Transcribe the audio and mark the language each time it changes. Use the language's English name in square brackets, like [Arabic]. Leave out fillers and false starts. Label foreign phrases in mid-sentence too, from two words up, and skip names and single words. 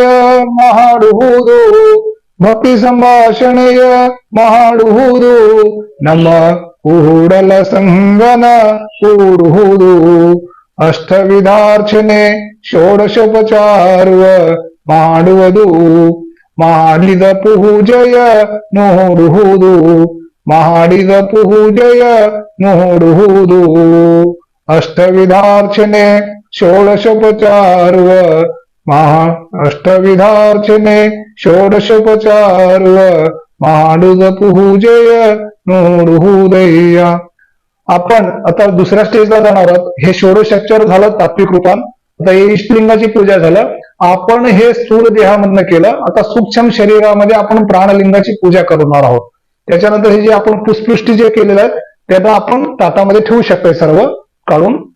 [Kannada] ಮಾಡುವುದು ಭಕ್ತಿ ಸಂಭಾಷಣೆಯ ಮಾಡುವುದು ನಮ್ಮ ಕೂಡಲ ಸಂಗನ ಕೂಡುವುದು ಅಷ್ಟವಿಧಾರ್ಚನೆ ಷೋಡಶೋಪಚಾರುವ ಮಾಡುವುದು ಮಾಡಿದ ಪೂಜೆಯ ನೋಡುವುದು ಮಾಡಿದ ಪೂಜೆಯ ನೋಡುವುದು ಅಷ್ಟವಿಧಾರ್ಚನೆ ಷೋಡಶೋಪಚಾರುವ ಅಷ್ಟವಿಧಾರ್ಚನೆ ಷೋಡಶೋಪಚಾರುವ ಮಾಡಿದ ಪೂಜೆಯ ನೋಡುವುದಯ್ಯ [Marathi] आपण आता दुसऱ्या स्टेजला जाणार आहोत हे षोडशोपचार झालं तात्विक रूपात आता हे इष्टलिंगाची पूजा झालं आपण हे स्थूल देहामधनं केलं आता सूक्ष्म शरीरामध्ये आपण प्राणलिंगाची पूजा करणार आहोत त्याच्यानंतर हे जे आपण पुष्पृष्टी जे केलेलं आहे त्याला आपण ताटामध्ये ठेवू शकतोय सर्व काढून